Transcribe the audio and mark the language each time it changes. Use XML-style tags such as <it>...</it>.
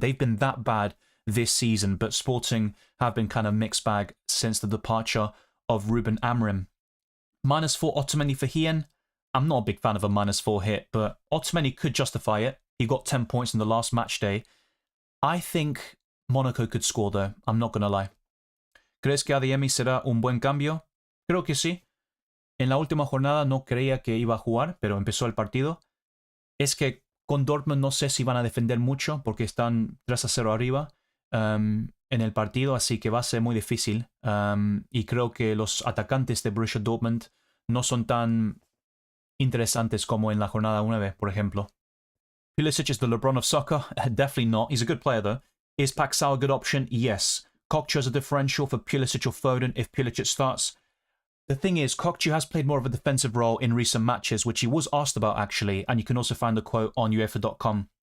<en>They've been that bad this season, but Sporting have been kind of mixed bag since the departure of Ruben Amorim. -4 Otamendi for Hien. I'm not a big fan of a -4 hit, but Otamendi could justify it. He got 10 points in the last match day. I think Monaco could score though, I'm not going to lie.</en> <es>¿Crees que Adeyemi será un buen cambio? Creo que sí. En la última jornada no creía que iba a jugar, pero empezó el partido. Es que con Dortmund no sé si van a defender mucho porque están 3-0 arriba en el partido, así que va a ser muy difícil. Y creo que los atacantes de Borussia Dortmund no son tan interesantes como en la jornada 9, por ejemplo.</es> <en>Pulisic is the LeBron of soccer? Definitely not. He's a good player though. Is Paxao a good option? Yes. Kokchu as a differential for Pulisic or Foden if Pulisic starts. The thing is, Kokchu has played more of a defensive role in recent matches, which he was asked about actually, and you can also find the quote on UEFA.com.</en>